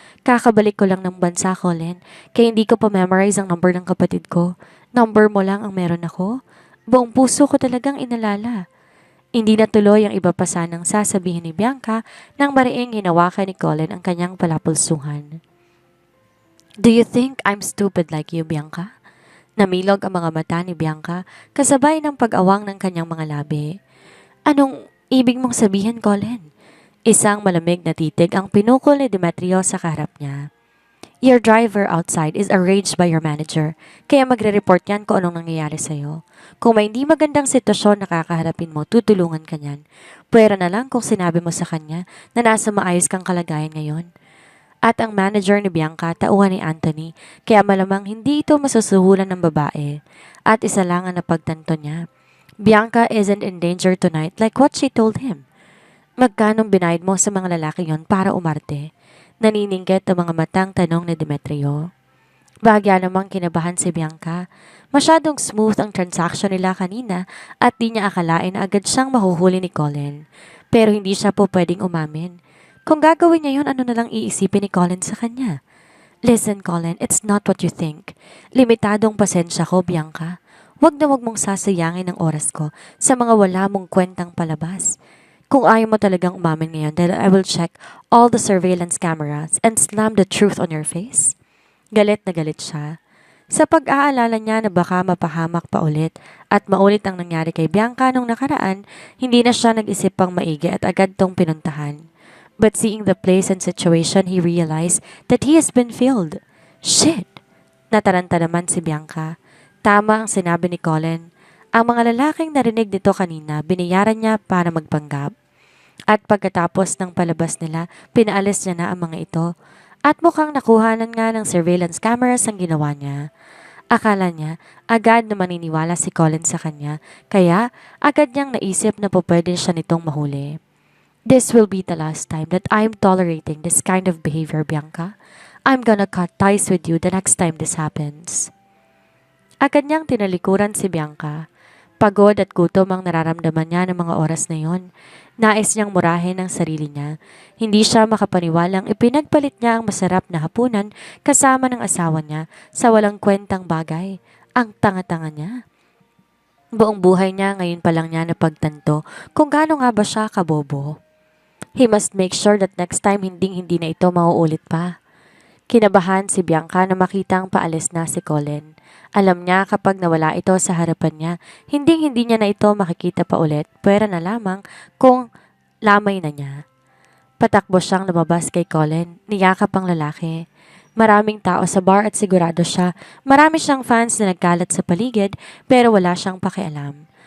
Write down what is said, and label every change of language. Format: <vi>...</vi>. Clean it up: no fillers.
<tl>Kakabalik ko lang ng bansa, Colin, kaya hindi ko pa memorize ang number ng kapatid ko. Number mo lang ang meron ako. Buong puso ko talagang inalala. Hindi natuloy ang iba pa sanang sasabihin ni Bianca nang mariing hinawakan ni Colin ang kanyang palapulsuhan.</tl> <en>Do you think I'm stupid like you, Bianca?</en> <tl>Namilog ang mga mata ni Bianca kasabay ng pag-awang ng kanyang mga labi. Anong ibig mong sabihin, Colin? Isang malamig na titig ang pinukol ni Demetrio sa kaharap niya.</tl> <en>Your driver outside is arranged by your manager,</en> <tl>kaya magre-report yan kung anong nangyayari sa'yo. Kung may hindi magandang sitwasyon na kakaharapin mo, tutulungan ka niyan. Pwera na lang kung sinabi mo sa kanya na nasa maayos kang kalagayan ngayon. At ang manager ni Bianca tauhan ni Anthony, kaya malamang hindi ito masusuhulan ng babae. At isa lang ang napagtanto niya.</tl> <en>Bianca isn't in danger tonight like what she told him.</en> <tl>Magkanong binayad mo sa mga lalaki yon para umarte? Naniningkit ang mga matang tanong ni Demetrio. Bahagya namang kinabahan si Bianca. Masyadong smooth ang transaction nila kanina at di niya akalain na agad siyang mahuhuli ni Colin. Pero hindi siya po pwedeng umamin. Kung gagawin niya yon, ano na lang iisipin ni Colin sa kanya?</tl> <en>Listen, Colin, it's not what you think.</en> <tl>Limitadong pasensya ko, Bianca. Wag mong sasayangin ang oras ko sa mga wala mong kwentang palabas. Kung ayaw mo talagang umamin ngayon,</tl> <en>then I will check all the surveillance cameras and slam the truth on your face.</en> <tl>Galit na galit siya. Sa pag-aalala niya na baka mapahamak pa ulit at maulit ang nangyari kay Bianca nung nakaraan, hindi na siya nag-isip pang maigi at agad tong pinuntahan.</tl> <en>But seeing the place and situation, he realized that he has been failed. Shit!</en> <tl>Nataranta naman si Bianca. Tama ang sinabi ni Colin. Ang mga lalaking narinig dito kanina, binayaran niya para magpanggap. At pagkatapos ng palabas nila, pinaalis niya na ang mga ito. At mukhang nakuhanan nga ng surveillance cameras ang ginawa niya. Akala niya, agad na maniniwala si Colin sa kanya, kaya agad niyang naisip na pwede siya nitong mahuli.</tl> <en>This will be the last time that I'm tolerating this kind of behavior, Bianca. I'm gonna cut ties with you the next time this happens.</en> <tl>Agad niyang tinalikuran si Bianca. Pagod at gutom ang nararamdaman niya ng mga oras na yon. Nais niyang murahin ang sarili niya. Hindi siya makapaniwalang ipinagpalit niya ang masarap na hapunan kasama ng asawa niya sa walang kwentang bagay. Ang tanga-tanga niya. Buong buhay niya ngayon pa lang niya napagtanto kung gaano nga ba siya kabobo.</tl> <en>He must make sure that next time</en> <tl>hindi na ito mauulit pa. Kinabahan si Bianca na makitang paalis na si Colin. Alam niya kapag nawala ito sa harapan niya, hindi niya na ito makikita pa ulit, pwera na lamang kung lamay na niya. Patakbo siyang lumabas kay Colin, niyakap ang lalaki. Maraming tao sa bar at sigurado siya, marami siyang fans na nagkalat sa paligid pero wala siyang pakialam.</tl>